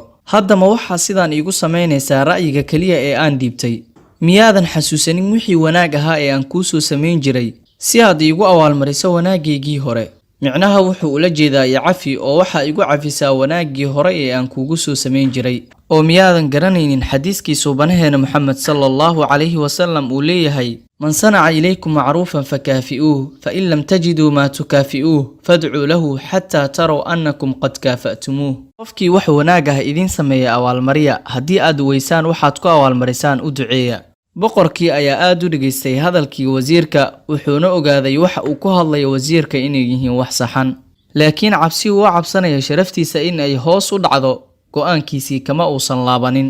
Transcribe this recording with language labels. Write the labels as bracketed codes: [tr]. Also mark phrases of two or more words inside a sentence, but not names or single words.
[so] haddama waxaa sidaan iigu samaynaysaa ra'yiga kaliya ee aan dhiibtay. miyaadan xasuusanin wixii wanaag ahaa ee aan kuu soo samayn jiray si aad iigu abaalmariso wanaageygii hore? micnaha wuxuu ula jeedaa cafi oo waxa igu cafisaa wanaaggii hore ee aan kuugu soo samayn jiray. oo miyaadan garanaynin xadiiskii suubanaheena Muhammad [ar] صلى الله عليه وسلم [so] uu leeyahay: [ar] من صنع إليكم معروفا فكافئوه فإن لم تجدوا ما تكافئوه فادعوا له حتى تروا أنكم قد كافأتموه. [so] qofkii wax wanaag ah idin sameeya awaalmariya, haddii aad weysaan waxaad ku awaalmarisaan u duceeya. boqorkii ayaa aad u dhageystay hadalkii wasiirka, wuxuuna ogaaday waxa uu ku hadlayo wasiirka inay yihiin wax saxan, laakiin cabsi uu cabsanayo sharaftiisa in ay hoos u dhacdo go'aankiisii kama uusan laabanin.